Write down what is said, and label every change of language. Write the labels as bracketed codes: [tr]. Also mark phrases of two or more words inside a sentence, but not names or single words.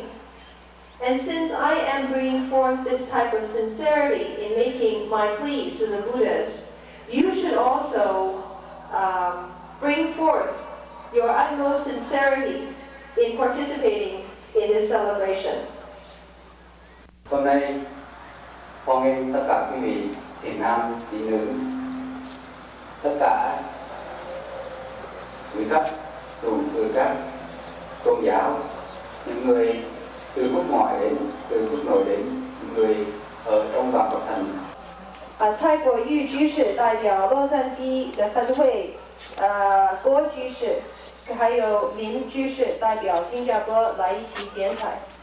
[en] And since I am bringing forth this type of sincerity in making my pleas to the Buddhas, you should also bring forth your utmost sincerity in participating in this celebration. [vi] Hôm nay, hoan nghênh tất cả quý vị thiền nam, thiền nữ, tất cả quý khách từ các tôn giáo, những người từ quốc ngoại đến, từ quốc nội đến, những người ở trong toàn Bắc Thành. [zh] 蔡果玉居士代表洛杉矶的三会，郭居士，还有林居士代表新加坡来一起剪彩。